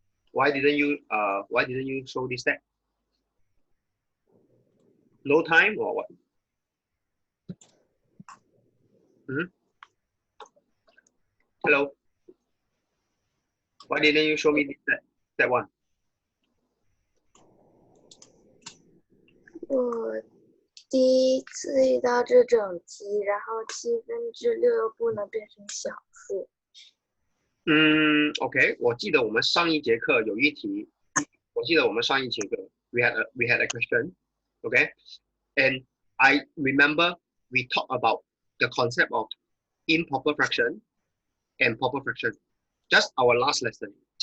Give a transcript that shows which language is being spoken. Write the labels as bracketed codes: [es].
[en] Why didn't you show this step? No time or what? Mm-hmm. Hello. Why didn't you show me this step? Step 1. [zh] 我第一次遇到这整题，然后6/7又不能变成小数。 [en] OK， [zh] 我记得我们上一节课有一题， [en] we had a question, okay, and I remember we talked about the concept of improper fraction and proper fraction. Just our last lesson.